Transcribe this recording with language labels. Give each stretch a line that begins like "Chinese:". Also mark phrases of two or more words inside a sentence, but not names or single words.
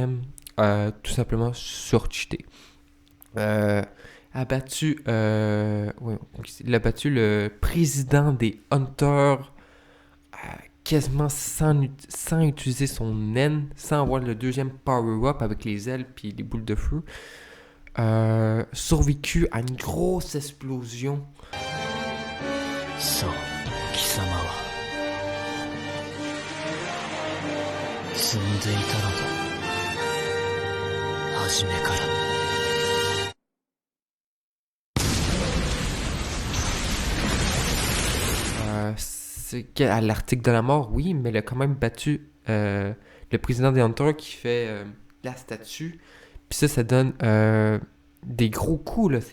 French: Mais Morem, tout simplement surcheaté. A battu, ouais, il a battu le président des Hunters quasiment sans utiliser son naine, sans avoir le deuxième power-up avec les ailes puis les boules de feu. Survécu à une grosse explosion.
Japanese: そう、貴様は積んでいたのだ、初めから。
French: C'est à l'article de la mort, oui, mais il a quand même battu le président des Hunters qui fait la statue. Puis ça donne des gros coups, là.